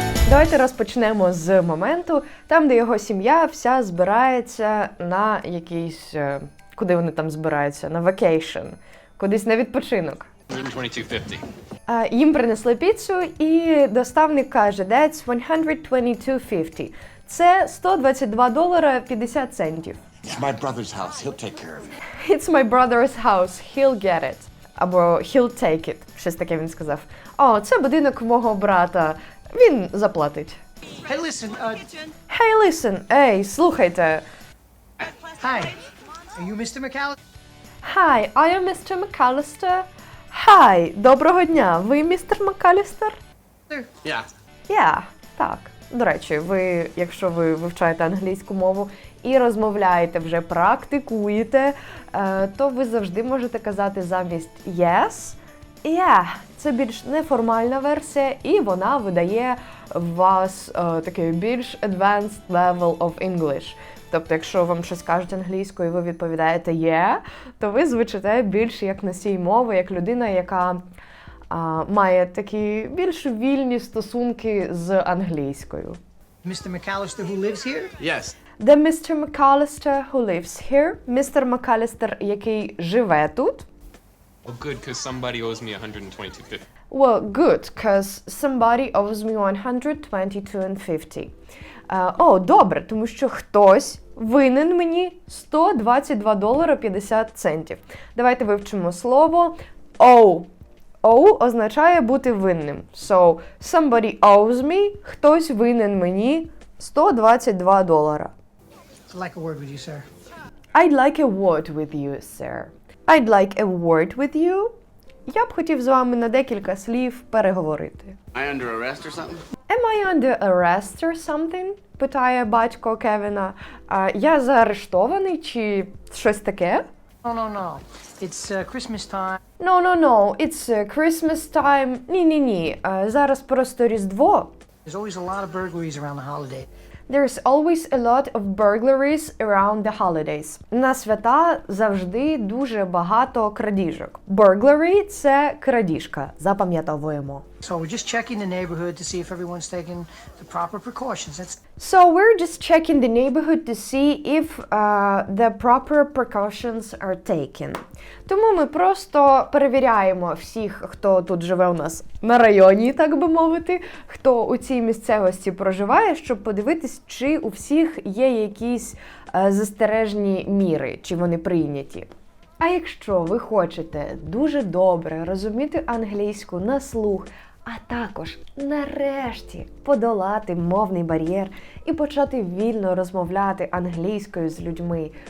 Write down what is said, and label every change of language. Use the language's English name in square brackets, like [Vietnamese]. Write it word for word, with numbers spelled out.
[Ukrainian] Давайте розпочнемо з моменту, там, де його сім'я вся збирається на якийсь... е, Куди вони там збираються? На вакейшн. Кудись на відпочинок. [English] one twenty-two fifty. [Ukrainian] А, їм принесли піцу, і доставник каже, [English] that's one twenty-two fifty. [Ukrainian] Це сто двадцять два долара п'ятдесят центів. [English] It's my brother's house. He'll take care of it. It's my brother's house, he'll get it. [Ukrainian] Або [English] he'll take it, [Ukrainian] щось таке він сказав. О, це будинок мого брата, він заплатить. [English] Hey, listen. Uh, Hey, listen, [Ukrainian] ей, слухайте. [English] hi. Are you Mister McAllister? Hi, I am mister McAllister. [Ukrainian] Hi, доброго дня, ви містер Макалістер? [English] Yeah. [Ukrainian] Я, так. До речі, ви, якщо ви вивчаєте англійську мову і розмовляєте, вже практикуєте, е, то ви завжди можете казати замість yes, yeah. Це більш неформальна версія, і вона видає в вас е, такий більш [English] advanced level of English. [Ukrainian] Тобто, якщо вам щось кажуть англійською, і ви відповідаєте yeah, то ви звучите більш як носій мови, як людина, яка а, має такі більш вільні стосунки з англійською. [English] Mister McAllister who lives here? Yes. The mister McAllister who lives here, [Ukrainian] містер Макалістер, який живе тут. [English] Well, good, because somebody owes me one twenty-two fifty. Well, good, because somebody owes me one twenty-two fifty. [Ukrainian] Е, О, добре, тому що хтось винен мені сто двадцять два долара п'ятдесят центів. Давайте вивчимо слово owe. Owe означає бути винним. [English] So, somebody owes me, [Ukrainian] хтось винен мені сто двадцять два долара. [English] I'd like a word with you, sir. I'd like a word with you, sir. I'd like a word with you. [Ukrainian] Я б хотів з вами на декілька слів переговорити. [English] I under arrest or something? Am I under arrest or something? [Ukrainian] Питає батько Кевіна. А, я заарештований чи щось таке? [English] No, no, no. It's uh, Christmas time. No, no, no, it's uh, Christmas time. [Ukrainian] Ні-ні-ні, а, зараз просто Різдво. [English] There's always a lot of burglaries around the holiday. There's always a lot of burglaries around the holidays. [Ukrainian] На свята завжди дуже багато крадіжок. Burglary – це крадіжка, запам'ятовуємо. [English] So we're just checking the neighborhood to see if everyone's taking the proper precautions. That's So we're just checking the neighborhood to see if uh, the proper precautions are taken. [Ukrainian] Тому ми просто перевіряємо всіх, хто тут живе у нас на районі, так би мовити, хто у цій місцевості проживає, щоб подивитись, чи у всіх є якісь е, застережні міри, чи вони прийняті. А якщо ви хочете дуже добре розуміти англійську на слух, а також нарешті подолати мовний бар'єр і почати вільно розмовляти англійською з людьми,